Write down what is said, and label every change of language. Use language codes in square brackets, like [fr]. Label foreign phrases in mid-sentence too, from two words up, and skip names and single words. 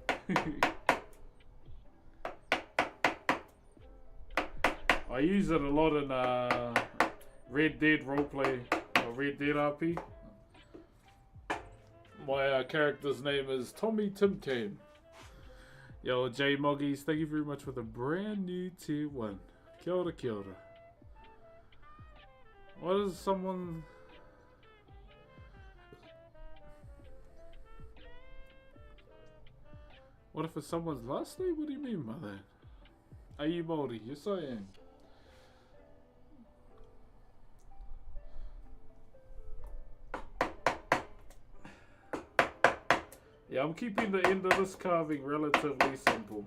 [en] I use it a lot in Red Dead roleplay, or Red Dead RP. My character's name is Tommy Tim Tam. Yo, J Moggies, thank you very much for the brand new tier 1. [mi] Kia ora, kia ora. [en] What is someone... What if it's someone's last name? What do you mean by that? Are you Maori? Yes, I am. Yeah, I'm keeping the end of this carving relatively simple.